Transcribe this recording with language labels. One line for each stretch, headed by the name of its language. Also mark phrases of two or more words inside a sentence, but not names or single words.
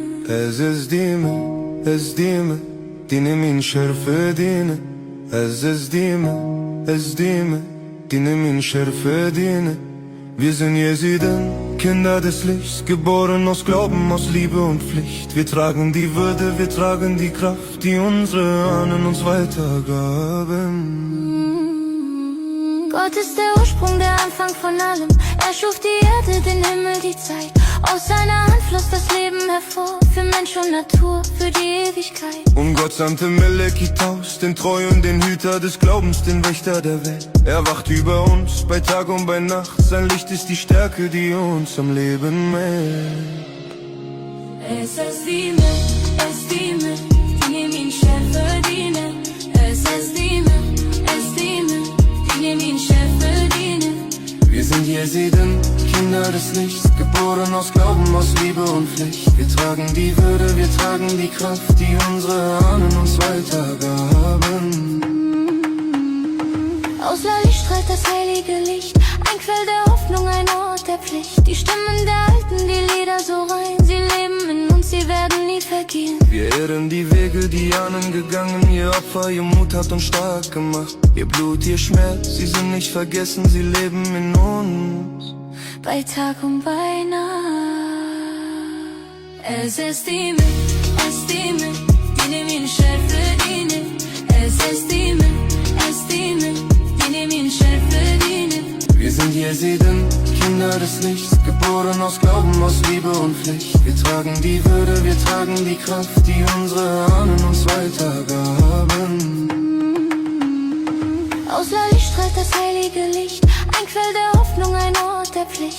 Kurdish: Ez dime, dine min şerfe dine. Ez dime, dine min şerfe dine.
German: Wir sind Jesiden, Kinder des Lichts, geboren aus Glauben, aus Liebe und Pflicht. Wir tragen die Würde, wir tragen die Kraft, die unsere Ahnen uns weitergaben. Gott ist der Ursprung, der Anfang von allem. Er schuf die Erde, den Himmel, die Zeit. Aus seiner Hand floss das Leben hervor, für Mensch und Natur, für die Ewigkeit. Und Gott sandte Melekitaus, den Treuen, den Hüter des Glaubens, den Wächter der Welt. Er wacht über uns, bei Tag und bei Nacht. Sein Licht ist die Stärke, die uns am Leben hält.
Kurdish: Es estime, dine min şerfe dine. Es estime, dine min şerfe dine.
German: Wir sind Jesiden, Kinder des Lichts, geboren aus Glauben, aus Liebe und Pflicht. Wir tragen die Würde, wir tragen die Kraft, die unsere Ahnen uns weitergaben. Aus Lali strahlt das heilige Licht, ein Quell der Hoffnung, ein Ort der Pflicht. Die Stimmen der Alten, die Lieder so rein, sie leben in uns, sie werden nie vergehen. Wir ehren die Wege, die Ahnen gegangen, ihr Opfer, ihr Mut hat uns stark gemacht. Ihr Blut, ihr Schmerz, sie sind nicht vergessen, sie leben in uns. Bei Tag und bei Nacht.
Kurdish: Es estime, dine min şerfe dine. Es estime, dine min şerfe dine.
German: Wir sind Jesiden, Kinder des Lichts, geboren aus Glauben, aus Liebe und Pflicht. Wir tragen die Würde, wir tragen die Kraft, die unsere Ahnen uns weitergaben. Aus Lali strahlt das heilige Licht, ein Quell der Hoffnung, ein Ort der Pflicht.